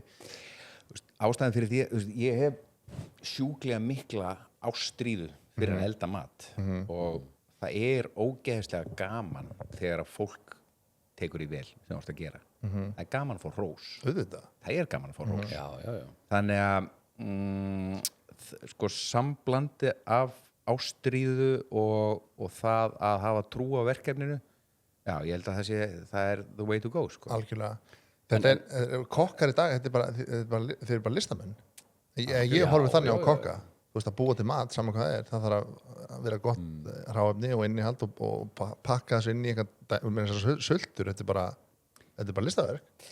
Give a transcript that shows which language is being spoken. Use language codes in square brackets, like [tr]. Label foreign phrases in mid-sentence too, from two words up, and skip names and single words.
[is] Ástæðan fyrir því, ég hef sjúklega mikla ástríðu fyrir að elda mat og það er ógeðslega gaman þegar að fólk tekur í vel sem þú ert að gera. Það er gaman að fá hrós. Auðvitað. Það er gaman að fá hrós. Já. Þannig að sko samblandi af ástríðu og það að hafa trú á verkefninu, já, ég held að það er [en] the way to go, [is] sko. Algjörlega. Þetta er kokkar í dag, þeir eru bara listamenn. Ég horfi þannig á kokka. Þú veist, að búa til mat, saman hvað það er. Það þarf að vera gott hráefni og innihald og pakka þessu inn í eitthvað sultur. Þetta er bara listaverk.